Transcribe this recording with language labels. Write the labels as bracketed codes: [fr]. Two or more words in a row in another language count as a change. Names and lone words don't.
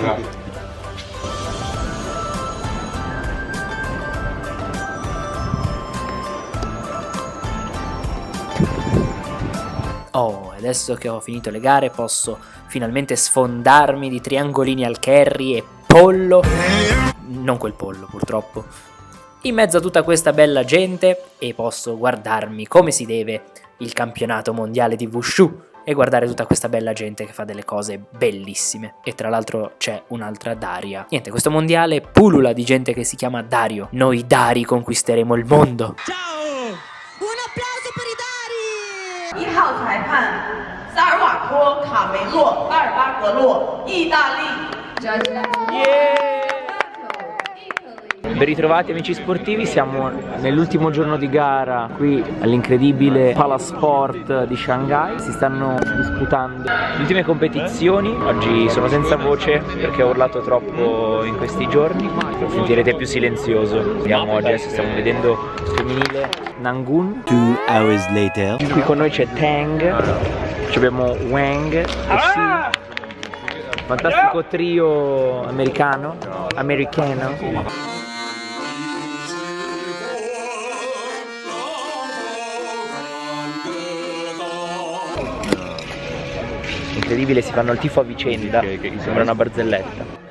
[it] Oh, adesso che ho finito le gare posso finalmente sfondarmi di triangolini al curry e pollo, non quel pollo purtroppo, in mezzo a tutta questa bella gente e posso guardarmi come si deve il campionato mondiale di Wushu e guardare tutta questa bella gente che fa delle cose bellissime. E tra l'altro c'è un'altra Daria. Niente, questo mondiale pullula di gente che si chiama Dario. Noi Dari conquisteremo il mondo. Ciao! Un applauso per i Dari! [zh] 1号裁判萨尔瓦波、卡梅洛、阿尔巴格洛、意大利。 [it] Ben ritrovati amici sportivi, siamo nell'ultimo giorno di gara qui all'incredibile Palasport di Shanghai. Si stanno disputando le ultime competizioni. Oggi sono senza voce perché ho urlato troppo in questi giorni. Lo sentirete più silenzioso. Vediamo oggi, adesso stiamo vedendo il femminile Nangun. [en] 2 hours later. [it] Qui con noi c'è Tang, ci abbiamo Wang e Shi. Fantastico trio americano. Incredibile, si fanno il tifo a vicenda, sembra una barzelletta.